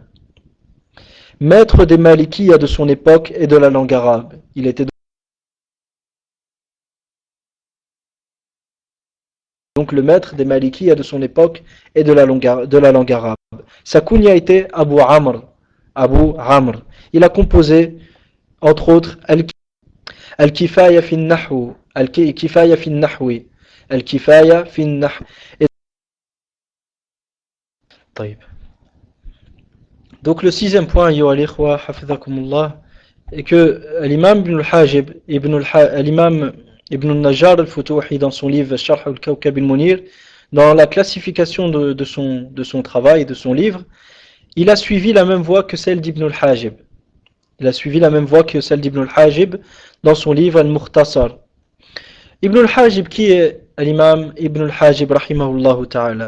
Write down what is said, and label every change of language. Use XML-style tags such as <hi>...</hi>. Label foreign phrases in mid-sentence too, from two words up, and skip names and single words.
<fr>Maître des Malikiya de son époque et de la langue arabe. Il était donc le maître des Malikiya de son époque et de la langue arabe. Sa kunya était Abu Amr. Il a composé, entre autres, Al-Kifaya fi al-Nahw, Al-Kifaya fi al-Nahwi, Al-Kifaya fi al-Nahw. Donc le sixième point,</fr> <ar>أيها الإخوة,</ar> <fr>hafidhakumullah, est que l'imam Ibn al-Hajib, l'imam Ibn al-Najjar al-Futuhi, dans son livre Sharh al-Kawkab al-Munir, dans la classification de son travail, de son livre, il a suivi la même voie que celle d'Ibn al-Hajib. Dans son livre Al-Mukhtasar. Ibn al-Hajib, qui est l'imam Ibn al-Hajib</fr> <ar>رحمه الله تعالى?</ar>